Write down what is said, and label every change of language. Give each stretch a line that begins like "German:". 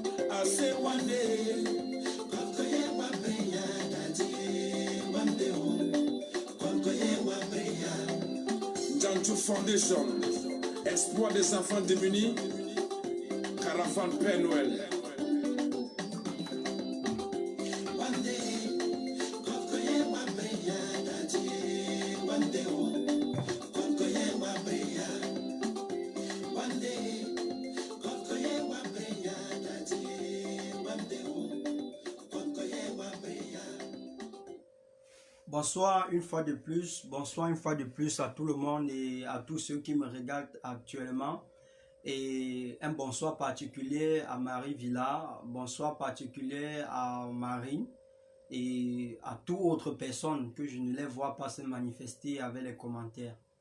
Nigerian Pidgin: I say one day, God go hear one prayer. One day, God go hear one prayer.
French: Jantou Foundation, espoir des enfants démunis. Caravane Père Noël.
Nigerian Pidgin: One day, God go hear one prayer. That one day, God go hear one prayer. One day, God go hear one prayer. That one day, God go hear one prayer.
French: Bonsoir une fois de plus. Bonsoir une fois de plus à tout le monde et à tous ceux qui me regardent actuellement. Et un bonsoir particulier à Marie Villa, bonsoir particulier à Marie et à toute autre personne que je ne les vois pas se manifester avec les commentaires.